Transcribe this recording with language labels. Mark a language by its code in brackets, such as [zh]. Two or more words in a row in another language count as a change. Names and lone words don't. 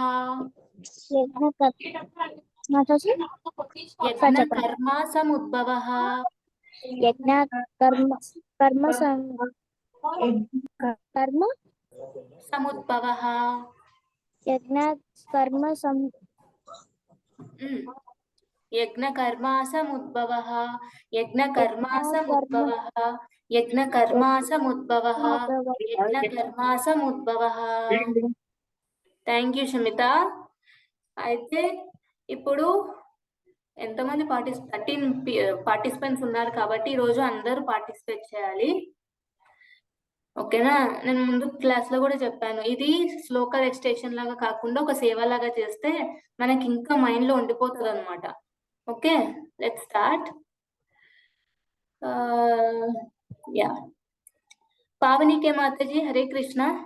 [sa] यज्ञ కర్మ సముద్భవః यज्ञात् कर्म कर्म कर्म సముద్భవః यज्ञात् कर्म యజ్ఞ కర్మ సముద్భవః యజ్ఞ కర్మ సముద్భవః యజ్ఞ కర్మ సముద్భవః యజ్ఞ కర్మ సముద్భవః [en] thank you [te] షమిత అయితే ఇప్పుడు ఎంతమంది 13 పార్టిసిపెంట్స్ ఉన్నారు కాబట్టి ఈరోజు అందరూ పార్టిసిపేట్ చేయాలి ఓకేనా నేను ముందు క్లాస్ లో కూడా చెప్పాను ఇది శ్లోక రెజిస్ట్రేషన్ లాగా కాకుండా ఒక సేవ లాగా చేస్తే మనకి ఇంకా మైండ్ లో ఉండిపోతుంది అనమాట ఓకే [en] let's start [te] యా పావనికే మాతాజీ హరే కృష్ణ.